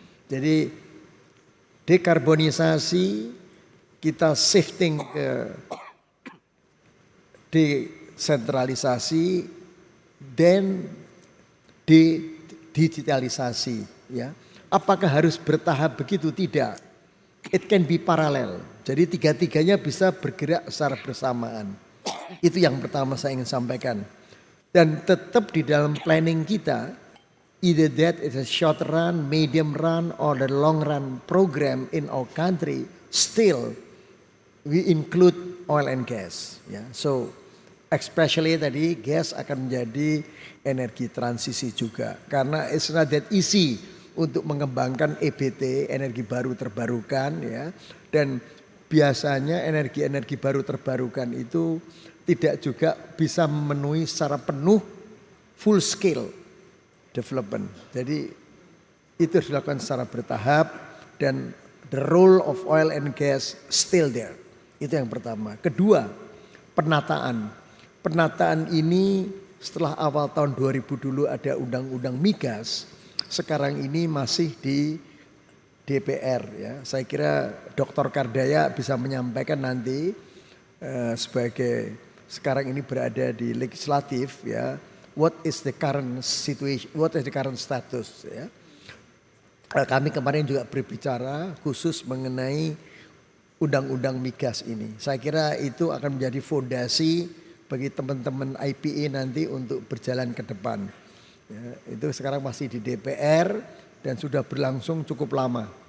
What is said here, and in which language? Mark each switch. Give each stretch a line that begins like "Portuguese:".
Indonesian: Jadi dekarbonisasi, kita shifting ke desentralisasi dan digitalisasi, ya. Apakah harus bertahap begitu? Tidak.
English: It can be parallel.
Indonesian: Jadi tiga-tiganya bisa bergerak secara bersamaan. Itu yang pertama saya ingin sampaikan. Dan tetap di dalam planning kita,
English: either that is a short run, medium run, or the long run program in our country, still we include oil and gas.
Indonesian: Ya.
English: So especially
Indonesian: tadi gas akan menjadi energi transisi juga. Karena
English: it's not that easy
Indonesian: untuk mengembangkan EBT, energi baru terbarukan ya. Dan biasanya energi-energi baru terbarukan itu tidak juga bisa memenuhi secara penuh full scale development. Jadi itu harus dilakukan secara bertahap dan
English: the role of oil and gas still there.
Indonesian: Itu yang pertama. Kedua, penataan. penataan ini setelah awal tahun 2000 dulu ada undang-undang migas, sekarang ini masih di DPR ya. Saya kira Dr. Kardaya bisa menyampaikan nanti sebagai sekarang ini berada di legislatif ya.
English: What is the current situation? What is the current status ya?
Indonesian: Kami kemarin juga berbicara khusus mengenai undang-undang migas ini. Saya kira itu akan menjadi fondasi bagi teman-teman IPA nanti untuk berjalan ke depan. Ya, itu sekarang masih di DPR dan sudah berlangsung cukup lama.